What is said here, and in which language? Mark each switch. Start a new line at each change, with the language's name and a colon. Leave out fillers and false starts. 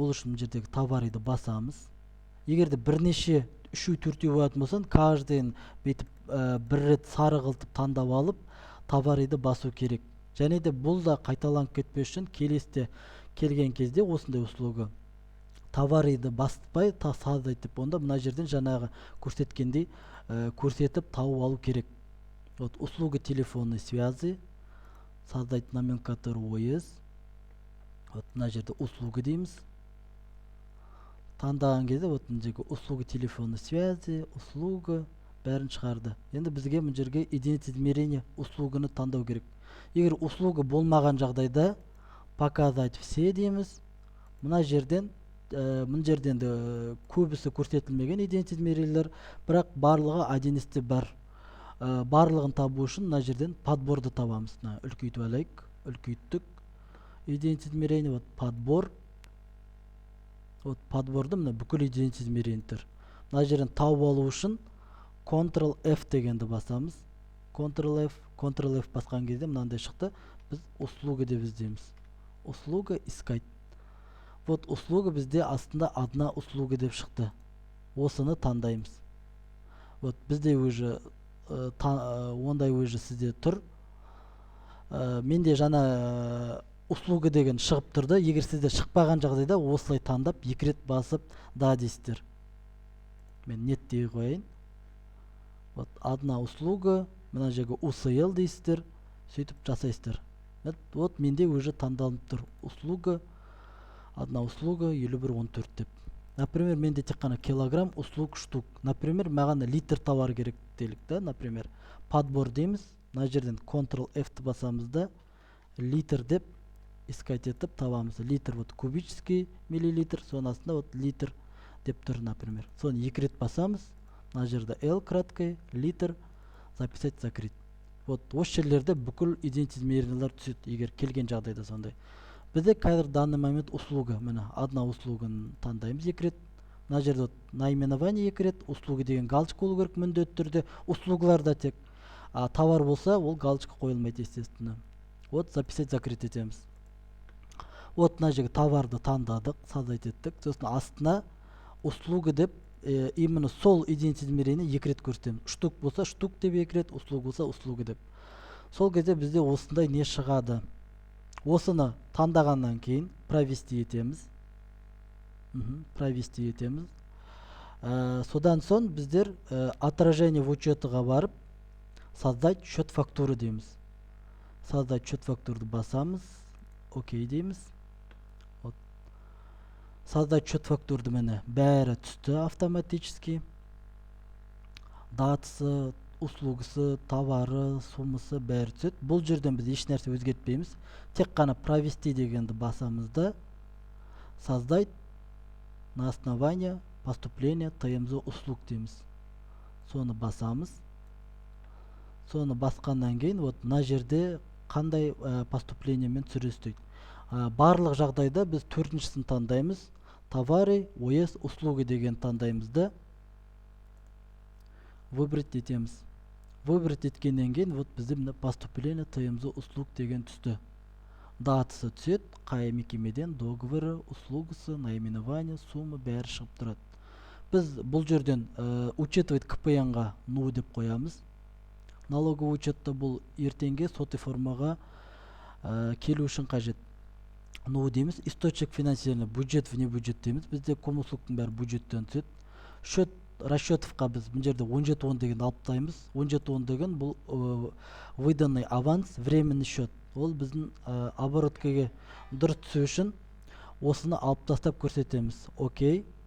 Kazakh: Ол үшін мына жердегі товарды басамыз. Егерде бірнеше 3-4 болатын болсын, каждыйын бетіп бір рет сары қылтып таңдап алып, товарды басу керек. Және де бұл да қайталанып кетпес үшін келесте келген кезде осындай услуга товарды баспай создать етіп, онда мына жерден жаңағы көрсеткендей көрсетіп тауып алу керек.
Russian: Вот услуга телефонной связи, создать номенклатуру ОС.
Kazakh: Вот мына жерде услуга дейміз. Таңдаған кезде вот мына жерге
Russian: услуга телефонной связи,
Kazakh: услуга бәрін шығарды. Енді бізге мына жерге единица измерения услуганы таңдау керек. Егер услуга болмаған жағдайда
Russian: показать все
Kazakh: дейміз. Мына жерден көбісі көрсетілмеген единица измерениялар, бірақ барлығы 1С-те бар. Барлығын табу үшін мына жерден подборды табамыз. Үлкейтіп алайық. Үлкейттік.
Russian: Единица измерения, вот подбор.
Kazakh: Вот подборды мына бүкіл единица измерениялар. Мына жерден тауып алу үшін Ctrl-F дегенді басамыз. Ctrl-F басқан кезде мынандай шықты. Біз услуга деп іздейміз.
Russian: Услуга искать.
Kazakh: Вот услуга бізде астында одна услуга деп шықты. Осыны таңдаймыз. Вот бізде уже ондай уже сізде тұр. Менде жаңа услуга деген шығып тұрды. Егер сізде шықпаған жағдайда осылай таңдап, екі рет басып да дейсіздер. Мен нет дей қойайын.
Russian: Вот одна услуга,
Kazakh: мына жерге UCL дейсіздер, сөйтіп жасайсыздар. Вот менде уже таңдалып тұр. Услуга, одна услуга 51-14 деп. Например, менде тек қана килограмм услуг штук. Например, маған литр товар керек делік та, например, подбор дейміз. Мына жерден Ctrl-F басамыз да литр деп искать етіп табамыз. Литр вот кубический миллилитр, соның астында вот литр деп тұр, например. Соны екі рет басамыз. Мына жерде L краткой, литр, записать, закрыть. Вот осы жерлерде бүкіл единица измерениялар түседі, егер келген жағдайда сондай. Бізде қазір данный момент услуга, мына одна услуганы таңдаймыз екі рет. Мына жерде наименование екі рет, услуга деген галочка болу керек міндетті түрде. Услугаларда тек товар болса, ол галочка қойылмайды, естественно. Вот записать, закрыть етеміз. Вот мына жерге товарды таңдадық, создать еттік. Сосын астына услуга деп именно сол единица измерения екі рет көрсетеміз. Штук болса штук деп екі рет, услуга болса услуга деп. Сол кезде бізде осындай не шығады. Осыны таңдағаннан кейін провести етеміз. Провести етеміз. Содан соң біздер отражение в учетыға барып создать счет фактуры дейміз. Создать счет фактурды басамыз. Окей дейміз. Создать счет фактурды мені бәрі түсті автоматически. Датасы, услугасы, товары, суммасы бәрі түседі. Бұл жерден біз еш нәрсе өзгертпейміз. Тек қана провести дегенді басамыз да
Russian: создать на основании поступления ТМЗ услуг дейміз.
Kazakh: Соны басамыз. Соны басқаннан кейін вот мына жерде қандай поступлениемен түсіресіз. Барлық жағдайда біз төртіншісін таңдаймыз. Товары, ОС, услуги деген таңдаймыз да выбрать етеміз. Выбрать еткеннен кейін вот бізде мына поступление ТМЗ услуг деген түсті. Датасы түседі, қай мекемеден, договоры, услугасы, наименование, сумма бәрі шығып тұрады. Біз бұл жерден учитывать КПН-ға ну деп қоямыз. Налоговый учетта бұл ертеңге соты формаға келу үшін қажет. Ну дейміз.
Russian: Источник финансирования, бюджет, вне бюджет дейміз.
Kazakh: Бізде комуслугтың бәрі бюджеттен түседі. Счет расчетовқа біз бұл жерде 17.10 деген алып тастаймыз.
Russian: 17.10
Kazakh: деген бұл
Russian: выданный аванс, временный счет.
Kazakh: Ол біздің обороткаға дұрыс түсу үшін осыны алып тастап көрсетеміз. Окей.